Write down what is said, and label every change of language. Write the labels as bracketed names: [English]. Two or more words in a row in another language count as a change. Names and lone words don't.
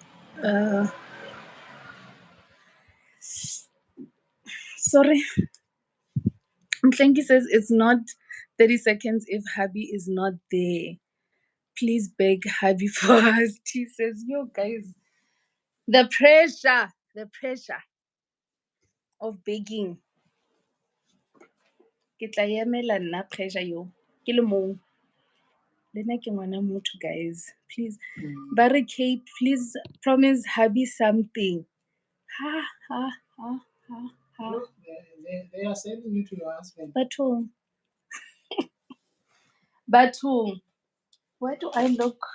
[English] Sorry. Mklengi says it's not 30 seconds if Habi is not there. Please beg Habi for us. He says, yo, guys, the pressure. of begging. [Southern Sotho] Ke tla emela nna pressure yo. Ke le mong. Le nna ke ngwana motho, [English] guys. Please. Barry Kate, please promise hubby something. Ha, ha, ha, ha, ha. Look, they are sending you to your husband. But who? Where do I look?